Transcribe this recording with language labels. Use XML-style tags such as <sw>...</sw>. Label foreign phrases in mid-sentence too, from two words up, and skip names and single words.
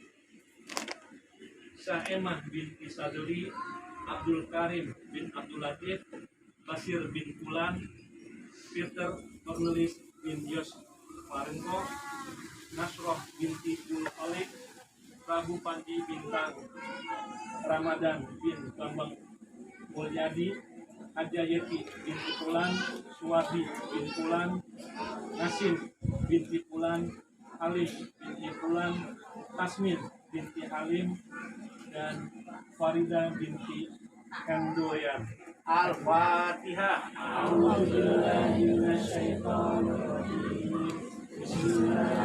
<id>Saemah bin Isaduri, Abdul Karim bin Abdul Latif, Basir bin Fulan, Peter Cornelis bin Yos Farenko, Nasroh binti Ul Khalid, Prabu Panji Bintang, Ramadan bin Bambang Mulyadi, Haja Yeti binti Fulan, Suwadi bin Fulan, Nasim binti Fulan, Halim binti Fulan, Tasmin binti Halim, dan Farida binti Kandoyan.</id> <ar>الفاتحة. بسم الله الرحمن الرحيم.</ar>